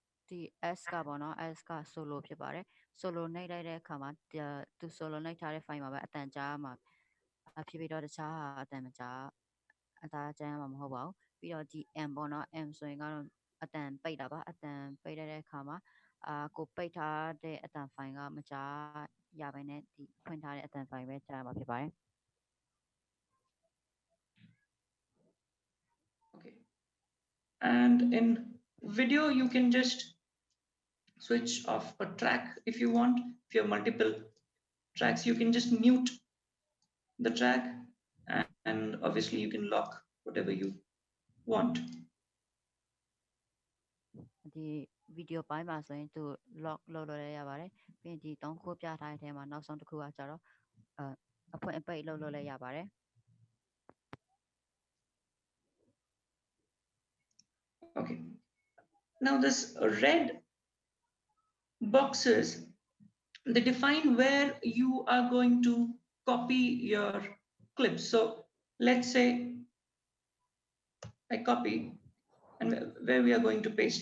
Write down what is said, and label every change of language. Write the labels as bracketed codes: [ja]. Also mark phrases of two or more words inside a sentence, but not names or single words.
[my] ဒီ S ကပေါ့နော် S က solo ဖြစ်ပါတယ် solo နှိပ်လိုက်တဲ့အခါမှာသူ solo နှိပ်ထားတဲ့ file မှာပဲအတန်ကြားမှာဖြစ်ပြီးတော့တခြားဟာအတန်မကြားအသာကျမ်းမှာမဟုတ်ပါဘူးပြီးတော့ဒီ M ပေါ့နော် M ဆိုရင်ကတော့အတန်ပိတ်တာပါအတန်ပိတ်တဲ့အခါမှာကိုပိတ်ထားတဲ့အတန် file ကမကြားရဘဲနဲ့ဒီဖွင့်ထားတဲ့အတန် file ပဲကြားမှာဖြစ်ပါတယ် [en] Okay. And in video, you can just switch off a track if you want. If you have multiple tracks, you can just mute the track, and obviously you can lock whatever you want. [my] ဒီ video ပိုင်းမှာဆိုရင်သူ lock လုပ်လို့လည်းရပါတယ်ပြီးရင်ဒီ3ခုပြထားတဲ့အထဲမှာနောက်ဆုံးတစ်ခုကကြတော့အဖွင့်အပိတ်လုပ်လို့လည်းရပါတယ် [en] Okay. Now this red boxes, they define where you are going to copy your clips. So let's say I copy and where we are going to paste.